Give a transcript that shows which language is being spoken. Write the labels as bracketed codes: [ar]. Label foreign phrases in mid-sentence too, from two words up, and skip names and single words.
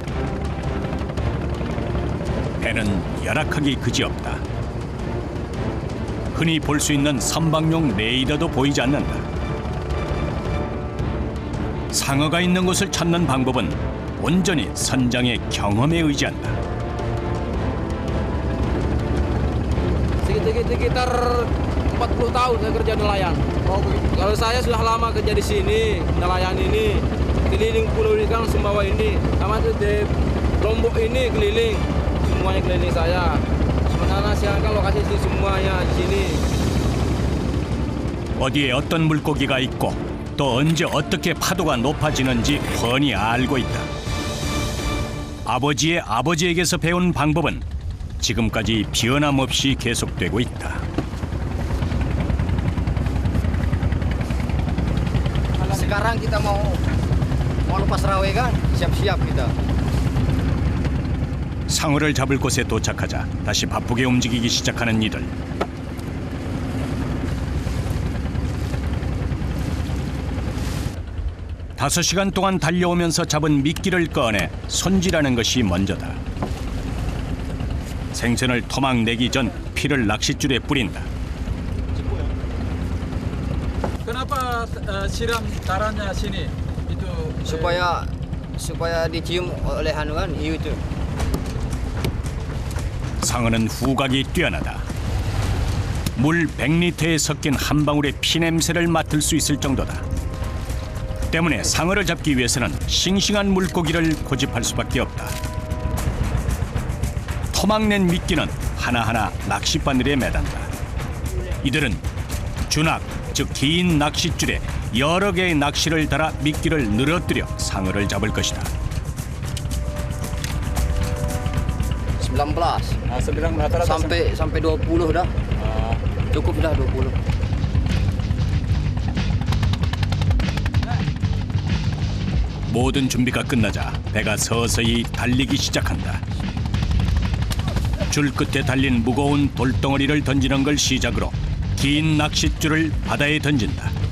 [ko] 배는 열악하기 그지없다. 흔히 볼 수 있는 선박용 레이더도 보이지 않는다. 상어가 있는 곳을 찾는 방법은 온전히 선장의 경험에 의지한다. [id] Sekitar 40 tahun saya kerja nelayan. Kalau saya sudah lama kerja di sini, nelayan ini, keliling pulau ikan Sumbawa ini, sama di Lombok ini keliling, semuanya keliling saya. Sebenarnya siangkan lokasi sini semuanya di sini. [ko] 어디에 어떤 물고기가 있고 또 언제 어떻게 파도가 높아지는지 훤히 알고 있다. 아버지의 아버지에게서 배운 방법은 지금까지 변함없이 계속되고 있다. [id] Sekarang kita mau lepas rawe kan, siap-siap kita. [ko] 상어를 잡을 곳에 도착하자 다시 바쁘게 움직이기 시작하는 이들. 다섯 시간 동안 달려오면서 잡은 미끼를 꺼내 손질하는 것이 먼저다. 생선을 토막 내기 전 피를 낚싯줄에 뿌린다. [id] Kenapa siram darahnya sini? Itu supaya dicium oleh anu kan hiu itu. [ko] 상어는 후각이 뛰어나다. 물 100리터에 섞인 한 방울의 피 냄새를 맡을 수 있을 정도다. 때문에 상어를 잡기 위해서는 싱싱한 물고기를 고집할 수밖에 없다. 토막낸 미끼는 하나하나 낚싯바늘에 매단다. 이들은 주낙, 즉 긴 낚싯줄에 여러 개의 낚시를 달아 미끼를 늘어뜨려 상어를 잡을 것이다. [id] 19 sedang rata-rata sampai 20 dah. Cukup dah 20. [ko] 모든 준비가 끝나자 배가 서서히 달리기 시작한다. 줄 끝에 달린 무거운 돌덩어리를 던지는 걸 시작으로 긴 낚싯줄을 바다에 던진다.